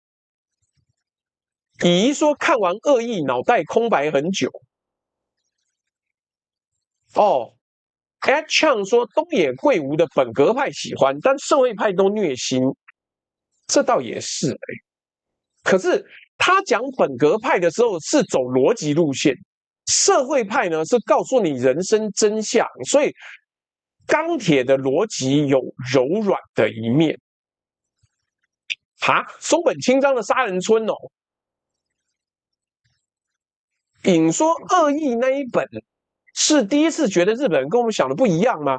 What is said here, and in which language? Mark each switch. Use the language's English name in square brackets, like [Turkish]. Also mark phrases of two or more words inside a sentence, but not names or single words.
[Chinese] 乙說看完惡意腦袋空白很久。Chang 說東野圭吾的本格派喜歡，但社會派都虐心，這倒也是。可是他講本格派的時候是走邏輯路線，社會派呢是告訴你人生真相，所以鋼鐵的邏輯有柔軟的一面。松本清張的殺人村哦。尹說惡意那一本是第一次覺得日本人跟我們想的不一樣嗎？